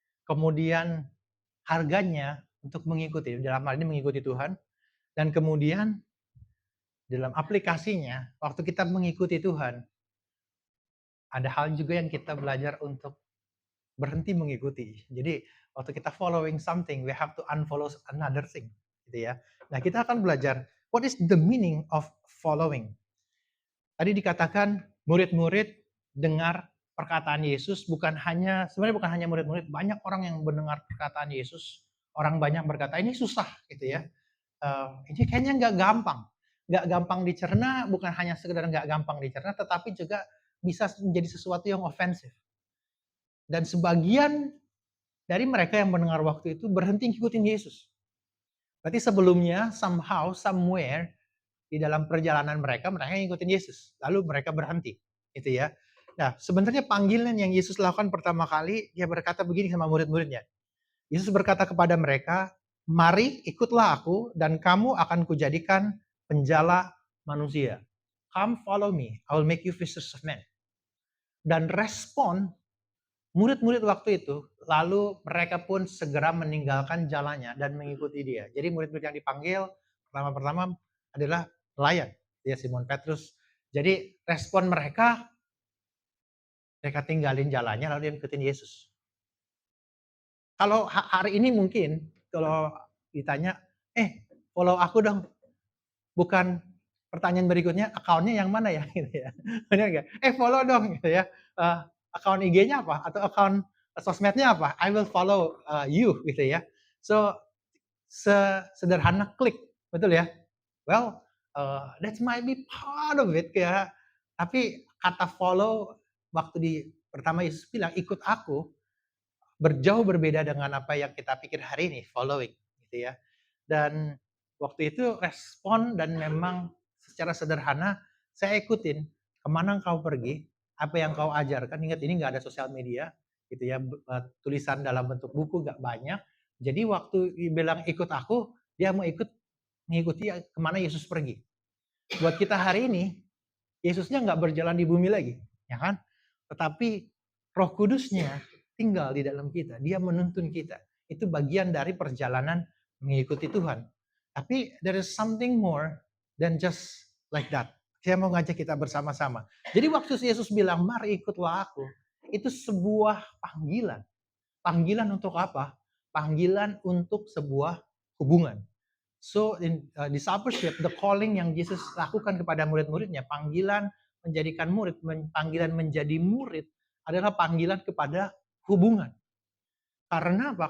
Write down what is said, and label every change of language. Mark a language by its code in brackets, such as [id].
[id] Kemudian harganya untuk mengikuti, dalam hal ini mengikuti Tuhan. Dan kemudian dalam aplikasinya, waktu kita mengikuti Tuhan, ada hal juga yang kita belajar untuk berhenti mengikuti. Jadi waktu kita [en] following something, we have to unfollow another thing. [id] Gitu ya. Nah, kita akan belajar [en] what is the meaning of following. [id] Tadi dikatakan murid-murid dengar perkataan Yesus, sebenarnya bukan hanya murid-murid, banyak orang yang mendengar perkataan Yesus. Orang banyak berkata, ini susah gitu ya. Ini kayaknya nggak gampang dicerna, bukan hanya sekedar nggak gampang dicerna, tetapi juga bisa menjadi sesuatu yang ofensif. Dan sebagian dari mereka yang mendengar waktu itu berhenti ngikutin Yesus. Berarti sebelumnya, [en] somehow, somewhere, [id] di dalam perjalanan mereka ngikutin Yesus. Lalu mereka berhenti. Gitu ya. Nah, sebenarnya panggilan yang Yesus lakukan pertama kali, dia berkata begini sama murid-muridnya. Yesus berkata kepada mereka, mari ikutlah aku dan kamu akan kujadikan penjala manusia. [en] Come follow me, I will make you fishers of men. [id] Dan respon murid-murid waktu itu, lalu mereka pun segera meninggalkan jalannya dan mengikuti dia. Jadi murid-murid yang dipanggil pertama-pertama adalah nelayan, ya Simon Petrus. Jadi respon mereka tinggalin jalannya lalu dia ikutin Yesus. Kalau hari ini mungkin kalau ditanya, follow aku dong. Bukan pertanyaan berikutnya, akunnya yang mana ya? Gitu ya. Benar nggak? Follow dong gitu ya. Akun IG-nya apa? Atau akun sosmednya apa? [en] I will follow you [id] gitu ya. So sederhana klik, betul ya? [en] Well, that might be part of it [id] ya. Tapi kata follow waktu pertama Yesus bilang ikut aku, jauh berbeda dengan apa yang kita pikir hari ini, following gitu ya. Dan waktu itu respon dan memang secara sederhana saya ikutin, kemana engkau pergi, apa yang kau ajarkan. Ingat ini nggak ada sosial media gitu ya, tulisan dalam bentuk buku nggak banyak. Jadi waktu dibilang ikut aku, dia mau mengikuti kemana Yesus pergi. Buat kita hari ini, Yesusnya nggak berjalan di bumi lagi, ya kan? Tetapi Roh Kudusnya tinggal di dalam kita, dia menuntun kita. Itu bagian dari perjalanan mengikuti Tuhan. Tapi [en] there is something more than just like that. [id] Saya mau ngajak kita bersama-sama. Jadi waktu Yesus bilang, mari ikutlah aku, itu sebuah panggilan. Panggilan untuk apa? Panggilan untuk sebuah hubungan. [en] So in discipleship, the calling [id] yang Yesus lakukan kepada murid-muridnya, panggilan menjadikan murid, panggilan menjadi murid adalah panggilan kepada hubungan. Karena apa?